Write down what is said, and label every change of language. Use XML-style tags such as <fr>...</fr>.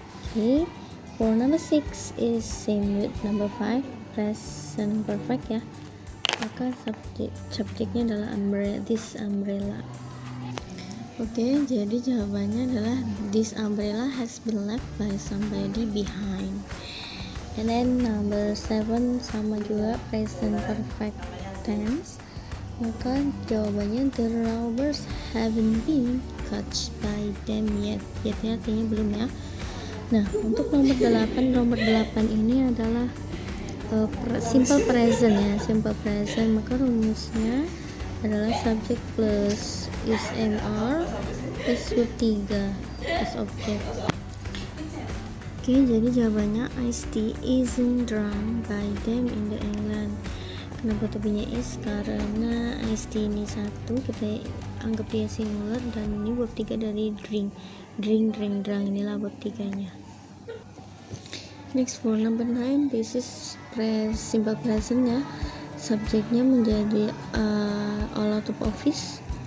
<en>Okay, for number 6 is same with number 5, present perfect ya.</en> <id>Maka subjeknya adalah umbrella,</id> <en>this umbrella.</en> <id>Oke, jadi jawabannya adalah</id> <en>this umbrella has been left by somebody behind. And then number 7</en> <id>sama juga</id> <en>present perfect tense,</en> <id>maka jawabannya</id> <en>the robbers haven't been caught by them yet.</en> <id>Yet-nya artinya belum ya. Nah, untuk nomor 8 ini adalah simple present ya, simple present, maka rumusnya adalah subject plus is MR plus verb 3 plus object. Oke, jadi jawabannya</id> <en>Ice tea isn't drunk by them in the England.</en> <id>Kenapa tubinya is? Karena ice tea ini satu, kita anggap dia singular, dan ini verb 3 dari drink, drink, drunk, inilah verb 3-nya.</id> <en>Next for number 9, this is simple present ya,</en> <id>subjeknya menjadi</id> <en>all out of office.</en>